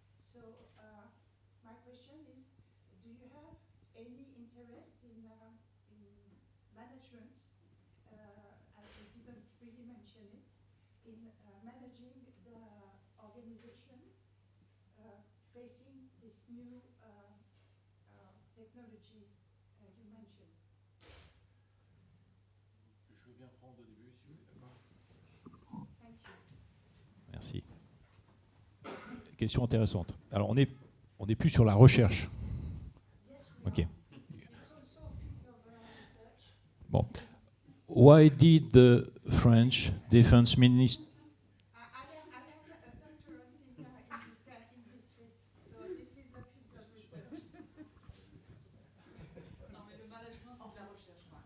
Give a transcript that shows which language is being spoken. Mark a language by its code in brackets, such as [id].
[en] So my question is, do you have any interest in management, as we didn't really mention it, in managing the organization facing these new technologies you mentioned? [fr] Je veux bien prendre au début, si vous voulez, d'accord. [en] Thank you. [fr] Merci. Question intéressante. Alors, on n'est plus sur la recherche. Ok. Bon. [en] Why did the French Defense Minister... I am a doctorate in this field, so this is a field of research. [fr] Non, mais le management, c'est de la recherche.